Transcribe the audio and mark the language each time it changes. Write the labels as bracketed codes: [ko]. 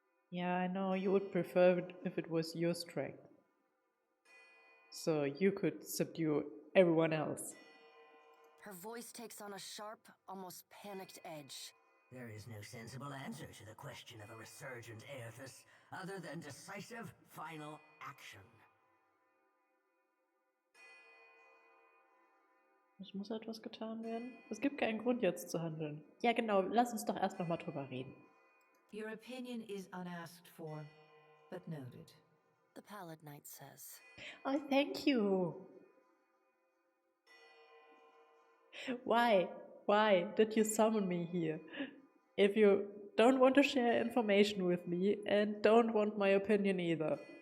[en] Yeah, I know you would prefer it if it was your strength. So you could subdue everyone else. Her voice takes on a sharp, almost panicked edge. There is no sensible answer to the question of a resurgent Aethys other than decisive, final action. [de] Es muss etwas getan werden. Es gibt keinen Grund jetzt zu handeln. Ja genau, lass uns doch erst nochmal drüber reden. [en] Your opinion is unasked for, but noted. The pallid knight says. Oh, thank you. Why did you summon me here? If you don't want to share information with me and don't want my opinion either.